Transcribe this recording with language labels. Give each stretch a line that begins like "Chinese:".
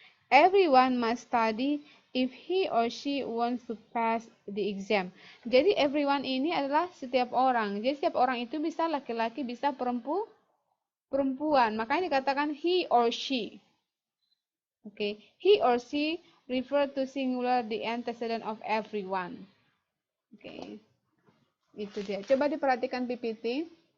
English: Everyone must study if he or she wants to pass the exam.
Indonesian: Jadi everyone ini adalah setiap orang. Jadi setiap orang itu bisa laki-laki, bisa perempuan. Makanya dikatakan he or she.
English: Okay, he or she refer to singular the antecedent of everyone.
Indonesian: Okay, itu dia. Coba diperhatikan PPT.